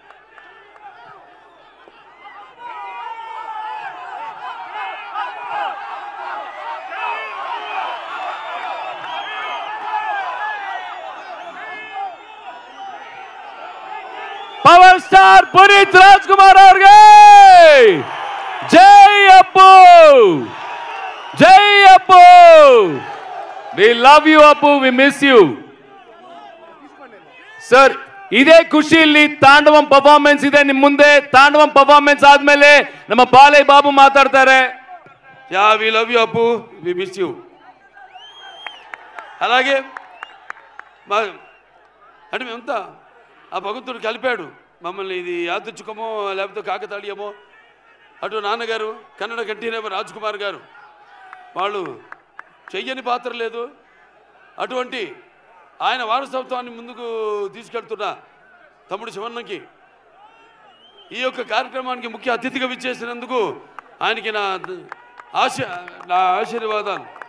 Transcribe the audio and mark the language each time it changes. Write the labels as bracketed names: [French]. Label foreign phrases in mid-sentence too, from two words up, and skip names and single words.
[Telugu] పవర్ స్టార్ పునీత్ రాజ్ కుమార్ ಅವ್ರಿಗೆ జై అప్పు, జై అప్పు. [English] We love you Appu, we miss you sir. [Kannada] ಇದೇ ಖುಷಿಯಲ್ಲಿ ತಾಂಡವಂ ಪರ್ಫಾರ್ಮೆನ್ಸ್ ಇದೆ ನಿಮ್ಮ ಮುಂದೆ. ತಾಂಡವಂ ಪರ್ಫಾರ್ಮೆನ್ಸ್ ಆದ್ಮೇಲೆ ನಮ್ಮ ಬಾಲಯ್ಯ ಬಾಬು ಮಾತಾಡ್ತಾರೆ. [English] Ya we love you Appu, we miss you. [Telugu] అలాగే అంటే మేమంతా ఆ భగవంతుడు కలిపాడు మమ్మల్ని. ఇది యాదృచ్ఛికమో లేకపోతే కాకతాళీయమో, అటు నాన్నగారు కన్నడ కంఠీరేమ రాజ్ కుమార్ గారు, వాళ్ళు చెయ్యని పాత్ర లేదు, అటువంటి ఆయన వారసత్వాన్ని ముందుకు తీసుకెళ్తున్న తమ్ముడు శివన్నకి ఈ యొక్క కార్యక్రమానికి ముఖ్య అతిథిగా విచ్చేసినందుకు ఆయనకి నా ఆశీర్వాదాలు.